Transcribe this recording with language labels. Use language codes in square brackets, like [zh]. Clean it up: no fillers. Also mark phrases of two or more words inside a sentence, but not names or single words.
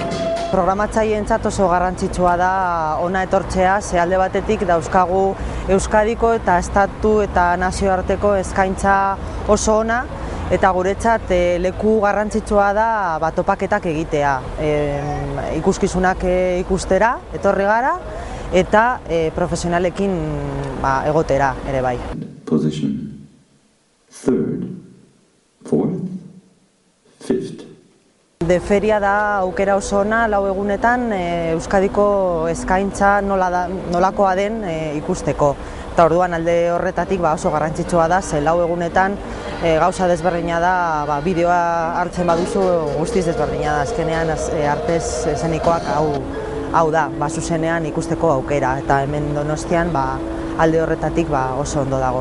[eu] Programatzaileentzat oso garrantzitsua da hona etortzea, ze alde batetik dauzkagu Euskadiko eta estatu eta nazioarteko eskaintza oso ona, eta guretzat leku garrantzitsua da topaketak egitea. Ikuskizunak ikustera, etorri gara, eta profesionalekin egotera ere bai. [en] Position. Third. Fourth. Fifth. [eu] Deferia da aukera oso ona 4 egunetan Euskadiko eskaintza nolakoa den ikusteko. Eta orduan alde horretatik oso garrantzitsua da, ze 4 egunetan gauza desberdina da, bideoa hartzen baduzu guztiz desberdina da, azkenean artez eszenikoak hau da, zuzenean ikusteko aukera, eta hemen Donostian alde horretatik oso ondo dago.